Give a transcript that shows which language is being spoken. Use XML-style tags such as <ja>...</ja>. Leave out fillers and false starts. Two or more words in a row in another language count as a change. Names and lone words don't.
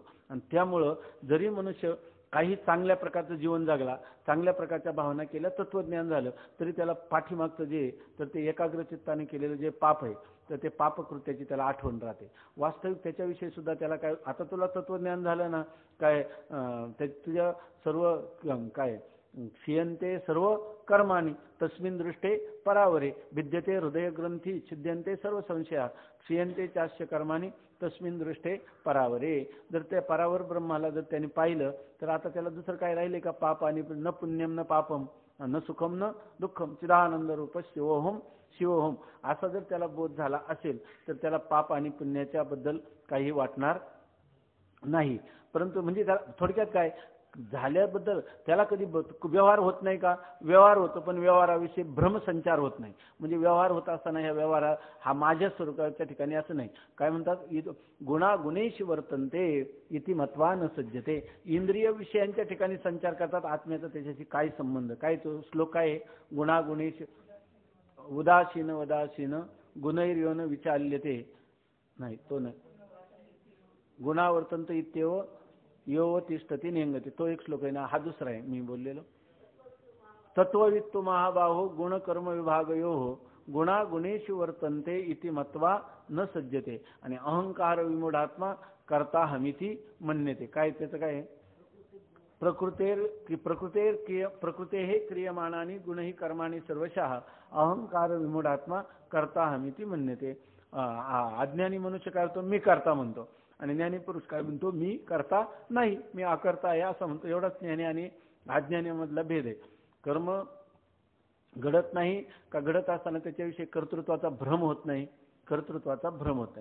<mr>आणि त्यामुळं जरी मनुष्य काही चांगल्या प्रकारचं जीवन जगला, चांगल्या प्रकारच्या भावना केल्या, तत्वज्ञान झालं, तरी त्याला पाठीमागचं जे तर ते एकाग्रचित्ताने केलेलं जे पाप आहे तर ते पापकृत्याची त्याला आठवण राहते. वास्तविक त्याच्याविषयी सुद्धा त्याला काय, आता तुला तत्वज्ञान झालं ना, काय तुझ्या सर्व काय</mr> <sa>क्षीयन्ते सर्व कर्माणी तस्मिन् दृष्टे परावरे विद्यते हृदय ग्रंथी छिद्यन्ते सर्व संशया क्षीयन्ते चास्य कर्माणी तस्मिन् दृष्टे परावरे.</sa> <mr>जर त्या परावर ब्रह्माला जर त्याने पाहिलं तर आता त्याला दुसरं काय राहिले का, पाप आणि</mr> <sa>न पुण्यम न पापम न सुखम न दुःखम चिदानंद रूप शिवोहम शिवोहम</sa> <mr>असा जर त्याला बोध झाला असेल तर त्याला पाप आणि पुण्याच्या बद्दल काही वाटणार नाही. परंतु म्हणजे थोडक्यात काय झाल्याबद्दल त्याला कधी व्यवहार होत नाही का, व्यवहार होतो, पण व्यवहाराविषयी भ्रमसंचार होत नाही. म्हणजे व्यवहार होत असताना ह्या व्यवहार हा माझ्या स्वरूपाच्या ठिकाणी असं नाही. काय म्हणतात,</mr> <sa>गुणागुणेश वर्तनते इति मत्वा न सज्जते.</sa> <mr>इंद्रिय विषयांच्या ठिकाणी संचार करतात, आत्म्याचा त्याच्याशी काय संबंध, काय तो श्लोक आहे,</mr> <sa>गुणागुणेश उदासीन वदासीन गुणैर्योन विचाल्यते,</sa> <mr>नाही तो नाही,</mr> <sa>गुणावर्तनत इत्येव यो तिष्ठती नियंगते,</sa> <mr>तो एक श्लोक आहे ना, हा दुसरा आहे मी बोललेलो.</mr> <sa>तत्ववित्तु महाबाहो गुणकर्म विभागयो गुणागुणेषु वर्तन्ते इति मत्वा न सज्जते. आणि अहंकार विमूढात्मा करता हमिती मन्यते.</sa> <mr>काय त्याचं काय आहे,</mr> <sa>प्रकृतेः क्रियमाणानि गुणहि कर्माणि सर्वशः अहंकार विमूढात्मा करता हमिती मन्यते.</sa> <mr>अज्ञानी मनुष्य काय होतो, मी करता म्हणतो, आणि ज्ञानी पुरुष काय म्हणतो, मी करता नाही, मी अकर्ता आहे असं म्हणतो. एवढाच ज्ञानी आणि अज्ञानीमधला भेद आहे. कर्म घडत नाही का, घडत असताना त्याच्याविषयी कर्तृत्वाचा भ्रम होत नाही, कर्तृत्वाचा भ्रम होत नाही.</mr>